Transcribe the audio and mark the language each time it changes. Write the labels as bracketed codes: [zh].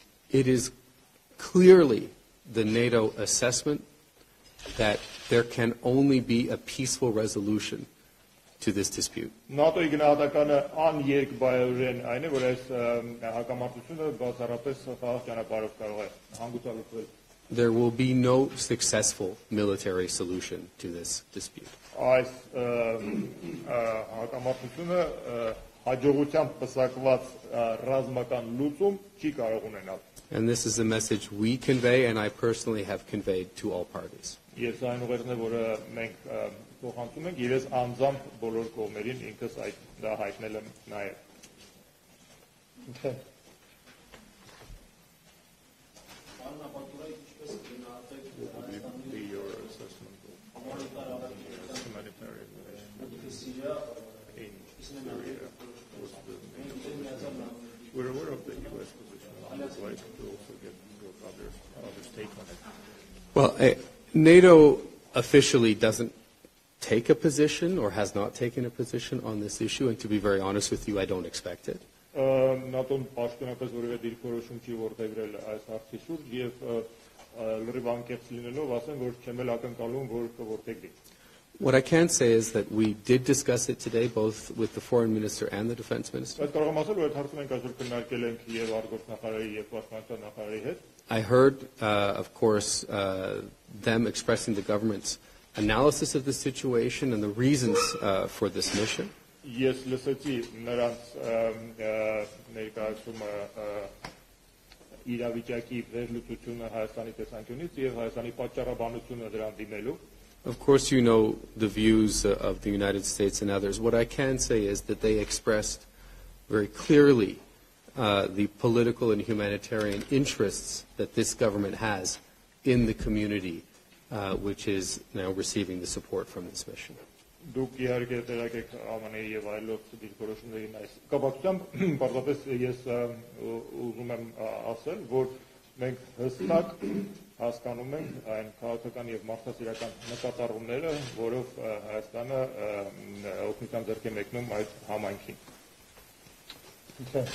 [en] It is clearly the NATO assessment that there can only be a peaceful resolution to this dispute. [hy] ՆԱՏՕ-ի գնահատականը աներկբայորեն այն է, որ այս հակամարտությունը բացառապես խաղաղ ճանապարհով կարող է հանգուցալուծվել։ [en] There will be no successful military solution to this dispute. [hy] Այս հակամարտությունը հաջողությամբ պսակված ռազմական լուծում չի կարող ունենալ։ [en] And this is a message we convey and I personally have conveyed to all parties. [hy] Ես այն ուղերձն է, որը մենք փոխանցում ենք, եւ ես անձամբ բոլոր կողմերին ինքս այդ դա հայտնել եմ նաեւ։ [en] We're aware of the U.S. position. I'd like to also get others' take on it. Well, NATO officially doesn't take a position or has not taken a position on this issue, and to be very honest with you, I don't expect it. [hy] ՆԱՏՕ-ն պաշտոնապես որևէ դիրքորոշում չի որդեգրել այս հարցի շուրջ եւ լրիվ անկեղծ լինելով ասեմ, որ չեմ էլ ակնկալում, որ կորդեգրի։ [en] What I can say is that we did discuss it today, both with the foreign minister and the defense minister. I heard, of course, them expressing the government's analysis of the situation and the reasons for this mission. [hy] Ես լսեցի նրանց ներկայացումը իրավիճակի վերլուծությունը Հայաստանի տեսանկյունից եւ Հայաստանի պատճառաբանությունը դրան դիմելու. [en] Of course, you know the views of the United States and others. What I can say is that they expressed very clearly the political and humanitarian interests that this government has in the community, which is now receiving the support from this mission. [hy] Դուք իհարկե դերակ եք ԱՄՆ-ի եւ այլոց դիրքորոշումներին այս կապակցությամբ պարզապես ես ուզում եմ ասել, որ մենք հստակ հասկանում ենք այն քաղաքական եւ մարդասիրական նկատառումները, որով Հայաստանը օգնության ձեռք է մեկնում այդ համայնքին։